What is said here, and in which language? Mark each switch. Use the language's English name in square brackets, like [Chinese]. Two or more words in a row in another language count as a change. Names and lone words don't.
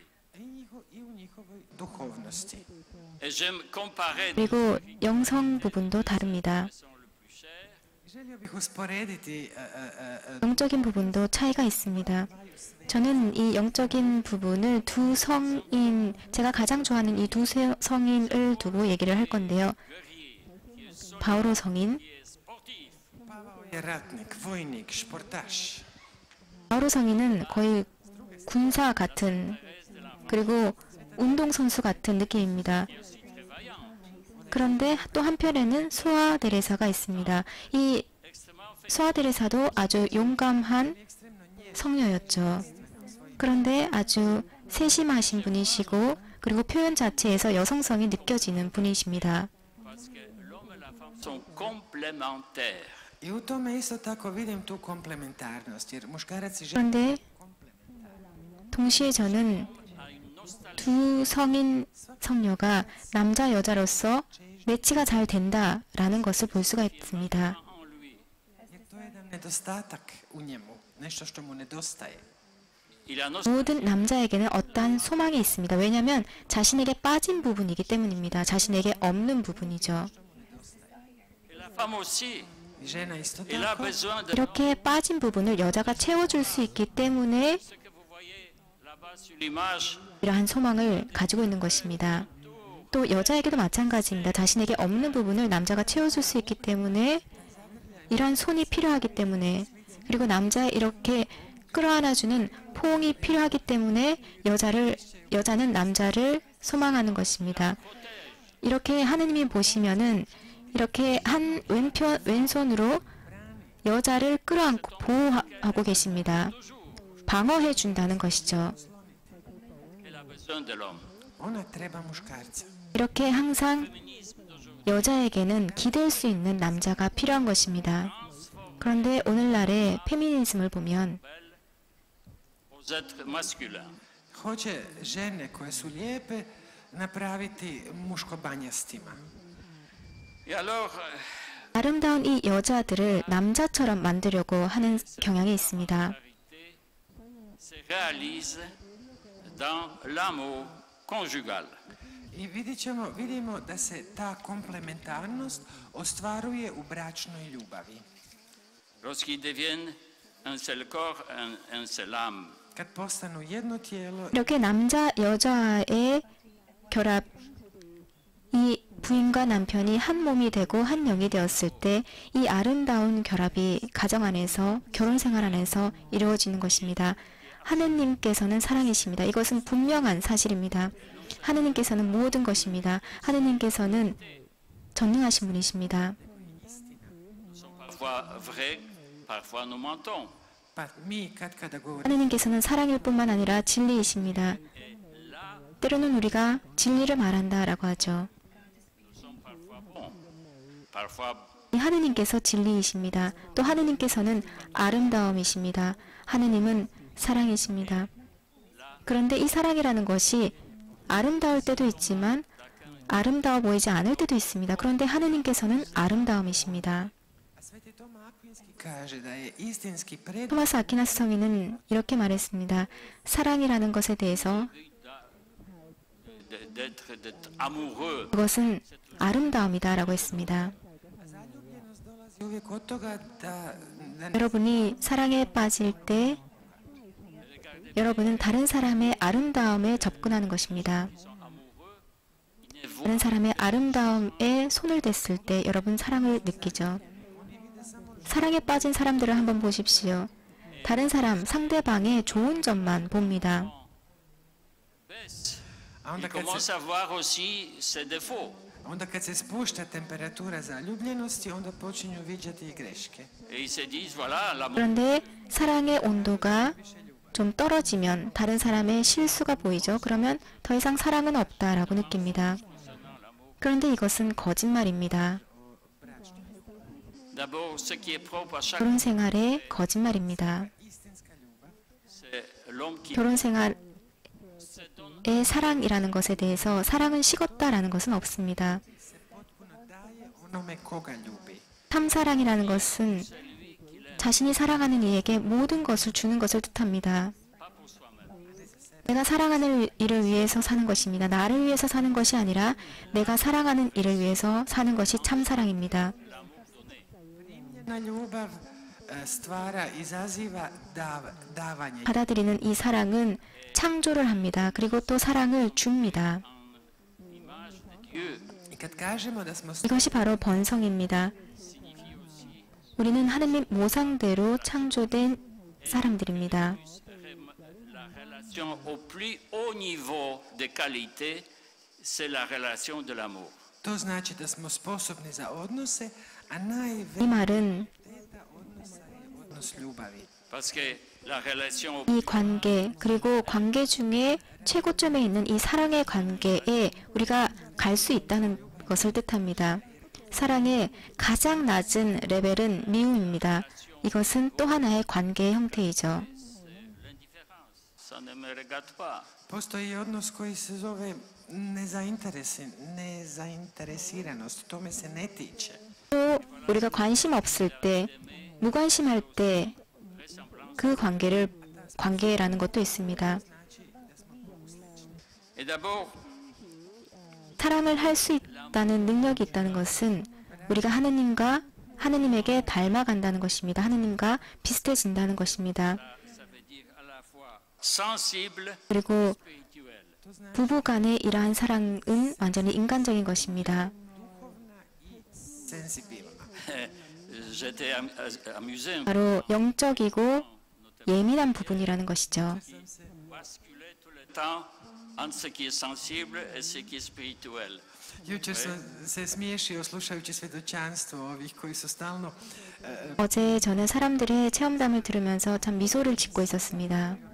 [Croatian] i u njihovoj duhovnosti. [French] Et j'aime comparer [Korean] 그리고 영성 부분도 다릅니다. [Croatian] Želio bih usporediti [Korean] 영적인 부분도 차이가 있습니다. 저는 이 영적인 부분을 두 성인, 제가 가장 좋아하는 이 두 성인을 두고 얘기를 할 건데요. 바오로 성인, [Croatian] Pavao je ratnik, vojnik, športaš. [Korean] 바오로 성인은 거의 군사 같은, 그리고 운동선수 같은 느낌입니다. 그런데 또 한편에는 소아 데레사가 있습니다. 이 소아 데레사도 아주 용감한 성녀였죠. 그런데 아주 세심하신 분이시고, 그리고 표현 자체에서 여성성이 느껴지는 분이십니다. [French] parce que l'homme et la femme sont complémentaires. [Croatian] I u tome isto tako vidim tu komplementarnost, jer muškarac i žena [Korean] 그런데 동시에 저는 두 성인 성녀가 남자 여자로서 매치가 잘 된다라는 것을 볼 수가 있습니다. [French] En lui, [Croatian] jer to je jedan nedostatak u njemu, nešto što mu nedostaje. [French] il a notre [Korean] 모든 남자에게는 어떠한 소망이 있습니다. 왜냐하면 자신에게 빠진 부분이기 때문입니다. 자신에게 없는 부분이죠. [French] et la femme aussi. [Croatian] I žena isto [French] Elle a [Croatian] tako. [French] besoin de [Korean] 이렇게 빠진 부분을 여자가 채워줄 수 있기 때문에 [French] ce que vous voyez là-bas sur l'image. [Korean] 이러한 소망을 가지고 있는 것입니다. 또 여자에게도 마찬가지입니다. 자신에게 없는 부분을 남자가 채워줄 수 있기 때문에 이러한 손이 필요하기 때문에, 그리고 남자의 이렇게 끌어안아주는 포옹이 필요하기 때문에 여자는 남자를 소망하는 것입니다. 이렇게 하느님이 보시면은 이렇게 한 왼손으로 여자를 끌어안고 보호하고 계십니다. 방어해 준다는 것이죠. [French] Elle a besoin de l'homme. [Croatian] Ona treba muškarca. [Korean] 이렇게 항상 여자에게는 기댈 수 있는 남자가 필요한 것입니다. 그런데 오늘날의 페미니즘을 보면 [French] Aux êtres masculins. [Croatian] Hoće žene koje su lijepe napraviti muškobanjastima. [French] Et alors, [Korean] 아름다운 이 여자들을 남자처럼 만들려고 하는 경향이 있습니다. [French] se réalise dans l'amour conjugal. [Croatian] I vidimo da se ta komplementarnost ostvaruje u bračnoj ljubavi. [French] Lorsqu'ils deviennent un seul corps, un seul âme. [Croatian] Kad postanu jedno tijelo, [Korean] 이렇게 남자 여자의 결합, 이 부인과 남편이 한 몸이 되고 한 영이 되었을 때 이 아름다운 결합이 가정 안에서, 결혼 생활 안에서 이루어지는 것입니다. 하느님께서는 사랑이십니다. 이것은 분명한 사실입니다. 하느님께서는 모든 것입니다. 하느님께서는 전능하신 분이십니다. [French] Sont parfois vrais, parfois nous mentons. [Croatian] pa mi kada govorimo [Korean] 하느님께서는 사랑일 뿐만 아니라 진리이십니다. 때로는 우리가 진리를 말한다라고 하죠. [French] Nous sommes parfois bons, parfois [Korean] 이 하느님께서 진리이십니다. 또 하느님께서는 아름다움이십니다. 하느님은 사랑이십니다. 그런데 이 사랑이라는 것이 아름다울 때도 있지만 아름다워 보이지 않을 때도 있습니다. 그런데 하느님께서는 아름다움이십니다. [Croatian] Sveti Toma Akvinski kaže da je istinski pred [Korean] 토마스 아퀴나스 성인은 이렇게 말했습니다. 사랑이라는 것에 대해서 [French] d'être amoureux. [Korean] 그것은 아름다움이다라고 했습니다. [Croatian] zaljubljenost dolazi uvijek od toga da [Korean] 여러분이 사랑에 빠질 때 여러분은 다른 사람의 아름다움에 접근하는 것입니다. 다른 사람의 아름다움에 손을 댔을 때 여러분 사랑을 느끼죠. 사랑에 빠진 사람들을 한번 보십시오. 다른 사람, 상대방의 좋은 점만 봅니다. [French] Baisse. [Croatian] a onda [French] Il commence à voir aussi ses défauts. [Croatian] kad se spušta temperatura zaljubljenosti, onda počinju viđati i greške. [French] Et ils se disent, voilà, l'amour [Korean] 그런데 사랑의 온도가 좀 떨어지면 다른 사람의 실수가 보이죠. 그러면 더 이상 사랑은 없다라고 느낍니다. 그런데 이것은 거짓말입니다. [French] d'abord, ce qui est propre à chaque [Korean] 결혼 생활의 거짓말입니다. [French] c'est l'homme qui [Korean] 결혼 생활의 [French] se donne [Korean] 사랑이라는 것에 대해서 사랑은 식었다라는 것은 없습니다. [Croatian] Potpuno daje onome koga ljubi. [Korean] 참사랑이라는 것은 자신이 사랑하는 이에게 모든 것을 주는 것을 뜻합니다. 내가 사랑하는 이를 위해서 사는 것입니다. 나를 위해서 사는 것이 아니라 내가 사랑하는 이를 위해서 사는 것이 참 사랑입니다. [Croatian] Ljubav stvara, izaziva davanje. [Korean] 받아들이는 이 사랑은 창조를 합니다. 그리고 또 사랑을 줍니다. [Croatian] I kad kažemo da smo [Korean] 이것이 바로 번성입니다. 우리는 하느님 모상대로 창조된 사람들입니다. [French] La relation au plus haut niveau de qualité, c'est la relation de l'amour. [Croatian] to znači da smo sposobni za odnose, a [Korean] 이 [Croatian] najveća [Korean] 말은 [Croatian] odnosa je odnos ljubavi. [French] Parce que la relation [Korean] 이 관계 그리고 관계 중에 최고점에 있는 이 사랑의 관계에 우리가 갈 수 있다는 것을 뜻합니다. 사랑의 가장 낮은 레벨은 미움입니다. 이것은 또 하나의 관계의 형태이죠. [French] ça ne me regarde pas. [Croatian] Postoji odnos koji se zove nezainteresiranost, to me se ne tiče. [Korean] 또 우리가 관심 없을 때, 무관심할 때 그 관계를 관계라는 것도 있습니다. [French] Et d'abord, [Korean] 사랑을 할 수 있다는 능력이 있다는 것은 우리가 하느님에게 닮아간다는 것입니다. 하느님과 비슷해진다는 것입니다. [French] ça veut dire à la fois sensible, [Korean] 그리고 [French] spirituel. [Korean] 부부 간의 이러한 사랑은 완전히 인간적인 것입니다. [Croatian] Senzibilna. [French] J'étais amusé [Korean] 바로 영적이고 예민한 부분이라는 것이죠. [French] basculer tout le temps entre ce qui est sensible et ce qui est spirituel. [Croatian] Jučer sam se smiješio slušajući svjedočanstvo ovih koji su stalno [Korean] 어제 저는 사람들의 체험담을 들으면서 참 미소를 짓고 있었습니다.